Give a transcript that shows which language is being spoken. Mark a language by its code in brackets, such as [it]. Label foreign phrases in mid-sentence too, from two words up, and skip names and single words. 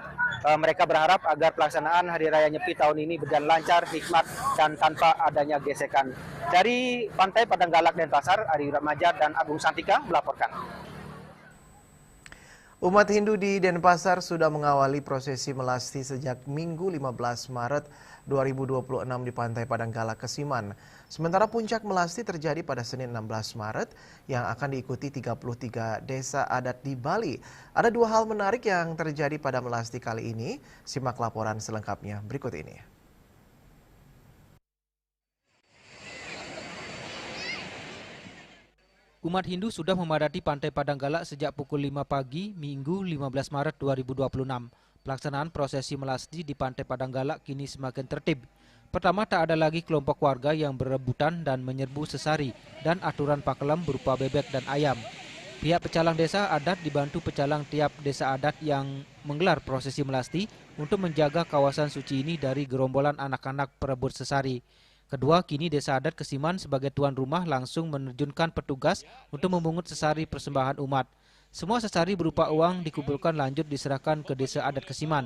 [id] Mereka berharap agar pelaksanaan Hari Raya Nyepi tahun ini berjalan lancar, hikmat, dan tanpa adanya gesekan. Dari Pantai Padang Galak Denpasar, Ari Ramajar dan Agung Santika melaporkan. Umat Hindu di Denpasar sudah mengawali prosesi melasti sejak Minggu 15 Maret 2026 di Pantai Padang Galak Kesiman. Sementara puncak melasti terjadi pada Senin 16 Maret yang akan diikuti 33 desa adat di Bali. Ada dua hal menarik yang terjadi pada melasti kali ini. Simak laporan selengkapnya berikut ini. Umat Hindu sudah memadati Pantai Padang Galak sejak pukul 5 pagi Minggu 15 Maret 2026. Pelaksanaan prosesi melasti di Pantai Padang Galak kini semakin tertib. Pertama, tak ada lagi kelompok warga yang berebutan dan menyerbu sesari dan aturan pakelam berupa bebek dan ayam. Pihak pecalang desa adat dibantu pecalang tiap desa adat yang menggelar prosesi melasti untuk menjaga kawasan suci ini dari gerombolan anak-anak perebut sesari. Kedua, kini Desa Adat Kesiman sebagai tuan rumah langsung menerjunkan petugas untuk memungut sesari persembahan umat. Semua sesari berupa uang dikumpulkan lanjut diserahkan ke Desa Adat Kesiman.